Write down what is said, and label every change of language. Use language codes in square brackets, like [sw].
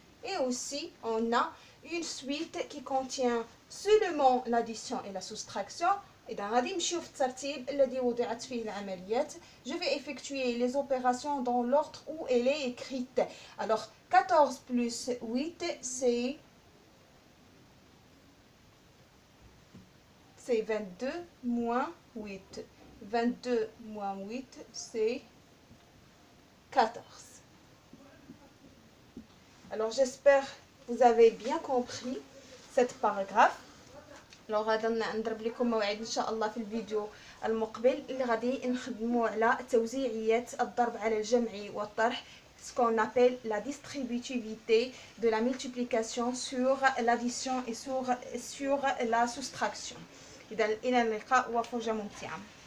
[fr] Et aussi on a une suite qui contient seulement l'addition et la soustraction. [ar] إذا غادي نمشيو في الترتيب الذي وضعت فيه العمليات. [fr] Je vais effectuer les opérations dans l'ordre où elle est écrite. Alors 14 plus 8 c'est 22 moins 8. 22 moins 8 c'est 14. Alors j'espère que vous avez bien compris cette paragraphe. [ar] Alors غادي نضرب لكم موعد ان شاء الله في الفيديو المقبل اللي غادي نخدموا على توزيعيات الضرب على الجمع والطرح, [fr] ce qu'on appelle la distributivité de la multiplication sur l'addition et sur la soustraction. [ar] إذا إلى اللقاء وفرجة ممتعة.